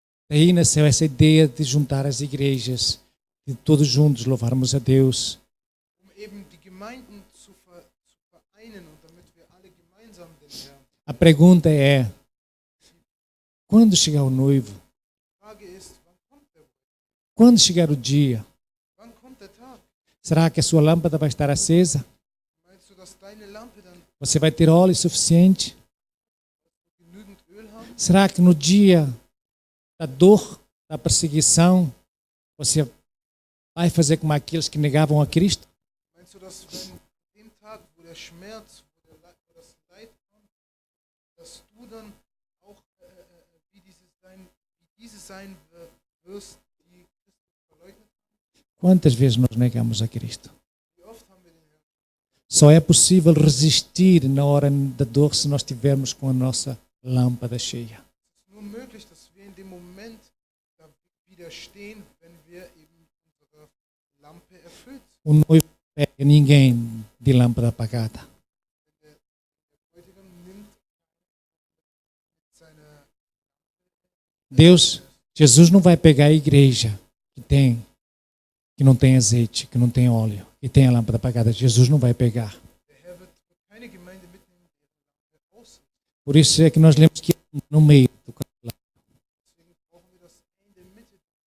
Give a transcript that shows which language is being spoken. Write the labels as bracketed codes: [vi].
[pt] Daí nasceu essa ideia de juntar as igrejas, de todos juntos louvarmos a Deus. [de] Eben die Gemeinden zu vereinen und damit wir alle gemeinsam den Herrn. [pt] A pergunta é, quando chegar o noivo? [de] Die Frage ist, wann kommt der Bruder? [pt] Quando chegar o dia? [de] Wann kommt der Tag? [pt] Será que a sua lâmpada vai estar acesa? [de] Meinst du, dass deine Lampe dann [pt] Você vai ter óleo suficiente? [de] genügend Öl haben? [pt] Será que no dia da dor, da perseguição, você vai fazer como aqueles que negavam a Cristo? [de] Meinst du, dass wenn dem Tag, wo der Schmerz, wo das Leid kommt, dass du dann auch wie diese sein wirst, die Christus verleugnet haben? [pt] Quantas vezes nós negamos a Cristo? [de] Wie oft haben wir den Herrn? [pt] Só é possível resistir na hora da dor se nós estivermos com a nossa lâmpada cheia. [de] Es ist nur möglich, dass wir in dem Moment da widerstehen, wenn wir eben unsere Lampe erfüllt sind. [pt] O noivo não pega ninguém de lâmpada apagada. [de] Der Bräutigam nimmt seine [pt] Deus, Jesus não vai pegar a igreja que não tem azeite, que não tem óleo, que tem a lâmpada apagada. Jesus não vai pegar. [de] Der Herr wird keine Gemeinde mitnehmen, die ihre Lampe aus. [pt] Por isso é que nós lemos que no meio do candelabro. [de] Deswegen brauchen wir das in der Mitte.